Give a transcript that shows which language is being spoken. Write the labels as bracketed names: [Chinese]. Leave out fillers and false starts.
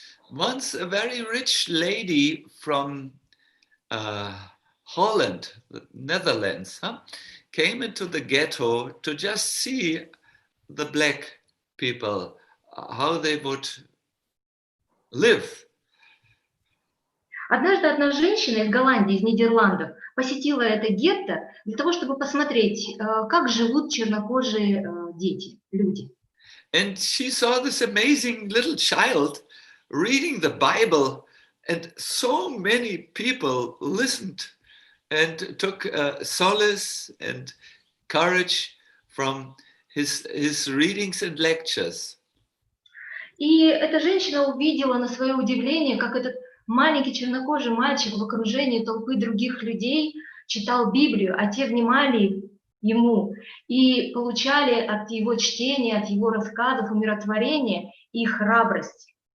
[English] Once a very rich lady from Holland, the Netherlands, came into the ghetto to just see the black people, how they would live. [Russian] Однажды одна женщина из Голландии, из Нидерландов, посетила это гетто для того, чтобы посмотреть, как живут чернокожие дети, люди. [English] And she saw this amazing little child reading the Bible, and so many people listened and took solace and courage from his readings and lectures. [Russian] И эта женщина увидела на свое удивление, как этот маленький чернокожий мальчик в окружении толпы других людей читал Библию, а те внимали ему и получали от его чтения, от его рассказов умиротворение и храбрость.